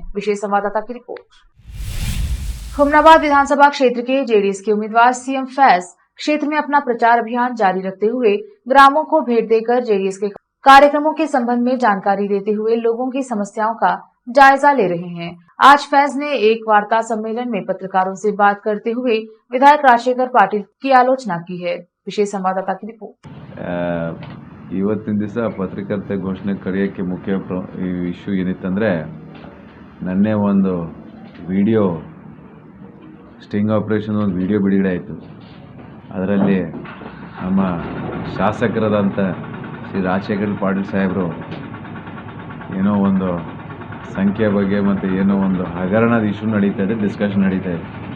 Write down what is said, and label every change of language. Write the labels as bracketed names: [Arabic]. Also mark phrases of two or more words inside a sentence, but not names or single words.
[Hindi] विशेष संवाददाता की रिपोर्ट। हुमनाबाद विधानसभा क्षेत्र के जेडीएस के उम्मीदवार सीएम फैज क्षेत्र में अपना प्रचार अभियान जारी रखते हुए ग्रामों को भेंट देकर जेडीएस के कार्यक्रमों के संबंध में जानकारी देते हुए लोगों की समस्याओं का जायजा ले रहे हैं। आज फैज ने एक वार्ता सम्मेलन में पत्रकारों से बात करते हुए विधायक राजशेखर पाटिल की आलोचना की है। विशेष संवाददाता की रिपोर्ट। [Kannada] ಇವತ್ತಿನ ದಿವಸ ಪತ್ರಿಕಾಗೋಷ್ಠಿ ಘೋಷಣೆ ಕರೆಯೋಕ್ಕೆ ಮುಖ್ಯ ಇಶ್ಯೂ ಏನಿತ್ತಂದರೆ ನನ್ನೆ ಒಂದು ವಿಡಿಯೋ [English] sting operation [Kannada] ಒಂದು ವಿಡಿಯೋ ಬಿಡುಗಡೆ ಆಯಿತು. ಅದರಲ್ಲಿ ನಮ್ಮ ಶಾಸಕರಾದಂಥ ಶ್ರೀ ರಾಜಶೇಖರ್ ಪಾಟೀಲ್ ಸಾಹೇಬರು ಏನೋ ಒಂದು ಸಂಖ್ಯೆ ಬಗ್ಗೆ ಮತ್ತು ಏನೋ ಒಂದು ಹಗರಣದ ಇಶ್ಯೂ ನಡೀತಾ ಇದೆ, ಡಿಸ್ಕಷನ್ ನಡೀತಾ ಇದೆ.